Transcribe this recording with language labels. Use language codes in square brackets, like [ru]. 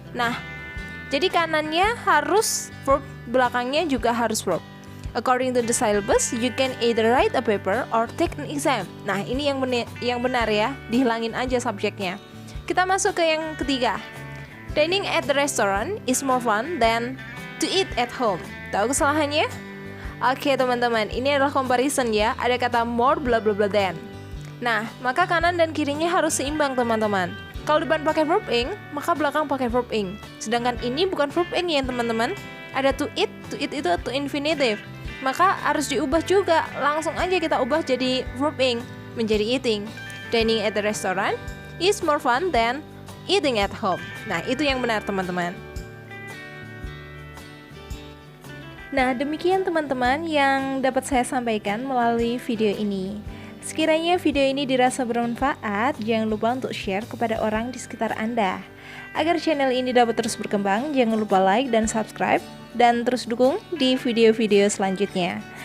[id] Nah, jadi kanannya harus verb, belakangnya juga harus verb. [en] According to the syllabus, you can either write a paper or take an exam. [id] Nah, ini yang benar ya, dihilangin aja subjeknya. Kita masuk ke yang ketiga. [en] Dining at the restaurant is more fun than to eat at home. [id] Tahu kesalahannya? Oke teman-teman, ini adalah comparison ya. Ada kata [en] more bla bla bla than. [id] Nah, maka kanan dan kirinya harus seimbang teman-teman. Kalau depan pakai verb ing, maka belakang pakai verb ing. Sedangkan ini bukan verb ing ya teman-teman. Ada to eat itu to infinitive. Maka harus diubah juga. Langsung aja kita ubah jadi verb ing menjadi eating. [en] Dining at the restaurant is more fun than eating at home. [id] Nah, itu yang benar teman-teman. Nah, demikian teman-teman yang dapat saya sampaikan melalui video ini. Sekiranya video ini dirasa bermanfaat, jangan lupa untuk share kepada orang di sekitar Anda. Agar channel ini dapat terus berkembang, jangan lupa like dan subscribe, dan terus dukung di video-video selanjutnya.